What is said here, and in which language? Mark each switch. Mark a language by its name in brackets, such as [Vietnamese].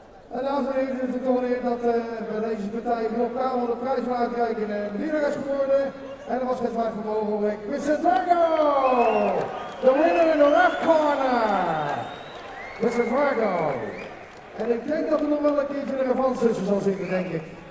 [Dutch] En dames en heren, het is toch weer dat bij deze partij Rob Kouwman de prijs van uitreiken in de winnaar is geworden. En dat was geen twijfel mogelijk. [English] Mr. Drago, the winner in the left corner. Mr. Drago. [Dutch] En ik denk dat er nog wel een keertje een revanche tussen zal zitten, denk ik.